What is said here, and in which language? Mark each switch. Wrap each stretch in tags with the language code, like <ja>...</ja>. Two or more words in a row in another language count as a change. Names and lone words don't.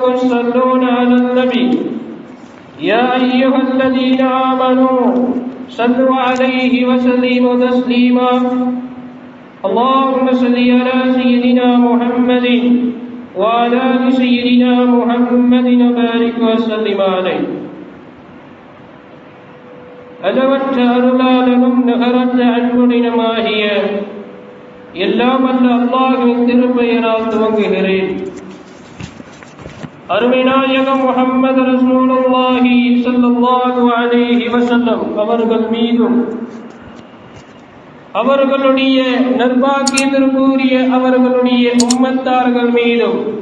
<ar>يصلون على النبي يا أيها الذين آمنوا صلوا عليه وسلموا تسليما اللهم صل على سيدنا محمد وعلى آل سيدنا محمد وبارك وسلم عليه</ar> <ta>அளவற்ற அருளாளனும் நகரற்ற அன்புடனுமாகிய எல்லாம் வல்ல அல்லாஹ்வின் திருப்பெயரால் துவங்குகிறேன். அருமை நாயகம் முஹம்மது</ta> <ar>رسول الله صلى الله عليه وسلم</ar> <ta>அவர்கள் மீதும் அவர்களுடைய நற்பாக்கியத்திற்குரிய அவர்களுடைய உம்மத்தார்கள் மீதும்</ta>